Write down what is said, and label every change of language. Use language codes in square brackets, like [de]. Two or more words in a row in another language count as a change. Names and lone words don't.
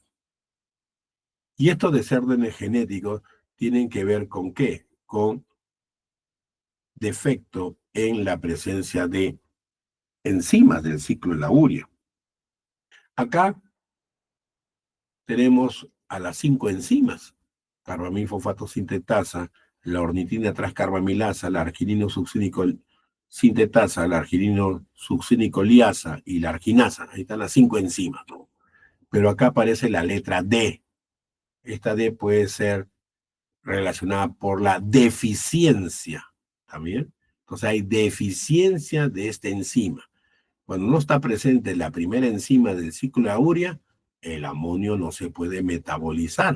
[es] Y estos desórdenes genéticos tienen que ver con qué? Con defecto en la presencia de enzimas del ciclo de la urea. Acá tenemos a las 5 enzimas: carbamilfosfato sintetasa, la ornitina transcarbamilasa, la arginino succínico sintetasa, la arginino succínico liasa y la arginasa. Ahí están las 5 enzimas, ¿no? Pero acá aparece la letra D. Esta D puede ser relacionada por la deficiencia, ¿también? Entonces hay deficiencia de esta enzima. Cuando no está presente la primera enzima del ciclo de la urea, el amonio no se puede metabolizar.